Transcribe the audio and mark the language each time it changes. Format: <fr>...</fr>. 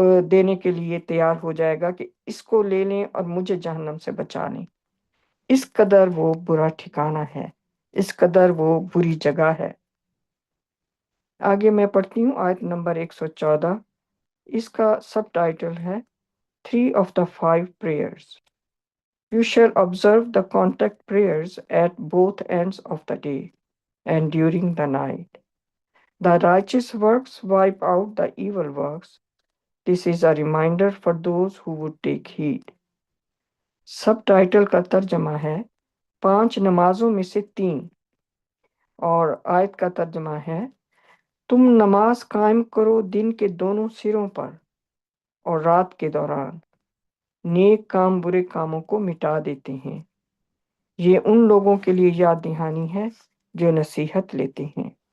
<ur>دینے کے لیے تیار ہو جائے گا کہ اس کو لے لیں اور مجھے جہنم سے بچا لیں۔ اس قدر وہ برا ٹھکانہ ہے، اس قدر وہ بری جگہ ہے۔ آگے میں پڑھتی ہوں آیت نمبر 114، اس کا سب ٹائٹل ہے</ur> <en>3 of the 5 prayers. You shall observe the contact prayers at both ends of the day and during the night. The righteous works wipe out the evil works. This is a reminder for those who would take heed.</en> <ur>Sub title کا ترجمہ ہے 5 نمازوں میں سے 3، اور آیت کا ترجمہ ہے تم نماز قائم کرو دن کے دونوں سروں پر اور رات کے دوران، نیک کام برے کاموں کو مٹا دیتے ہیں، یہ ان لوگوں کے لیے یاد دہانی ہے جو نصیحت لیتے ہیں۔</ur>